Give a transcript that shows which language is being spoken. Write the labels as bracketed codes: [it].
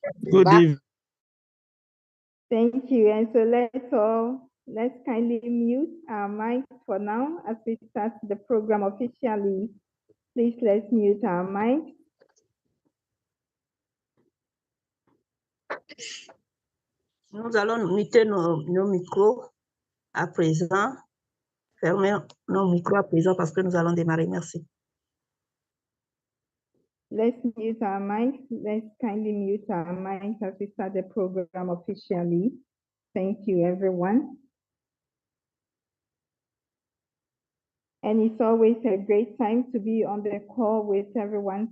[en] Good evening. Thank you. And so let's kindly mute our mics for now as we start the program officially. Please let's mute our mics. [fr] Nous allons muter nos micros à présent. Fermer nos micros à présent parce que nous allons démarrer. Merci. [en] Let's mute our mics. Let's kindly mute our mics as we start the program officially. Thank you, everyone. And it's always a great time to be on the call with everyone.